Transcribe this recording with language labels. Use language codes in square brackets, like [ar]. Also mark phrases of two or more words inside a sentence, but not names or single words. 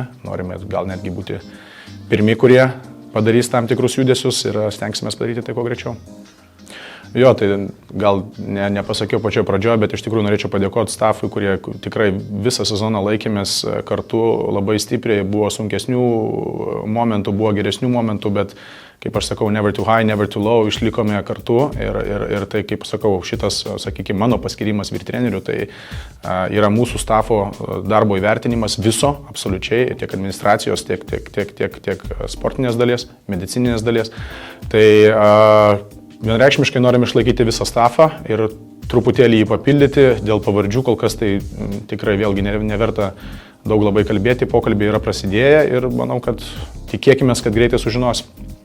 [lt] Norime gal netgi būti pirmi, kurie padarys tam tikrus judesius ir stengsime padaryti tai kuo greičiau. Jo, tai gal nepasakiau pačioje pradžioje, bet iš tikrųjų norėčiau padėkoti staffui, kurie tikrai visą sezoną laikėmės kartu labai stipriai. Buvo sunkesnių momentų, buvo geresnių momentų, bet kaip aš sakau, [en] never too high, never too low, [lt] išlikome kartu ir tai, kaip sakau, šitas, sakykime, mano paskirimas vyr-trenerių, tai yra mūsų staffo darbo įvertinimas viso, absoliučiai, tiek administracijos, tiek sportinės dalies, medicininės dalies. Tai vienreikšmiškai norim išlaikyti visą staffą ir truputėlį jį papildyti, dėl pavardžių kol kas tai tikrai vėlgi neverta daug labai kalbėti, pokalbiai yra prasidėję ir manau, kad tikėkime, kad greitai sužinosim.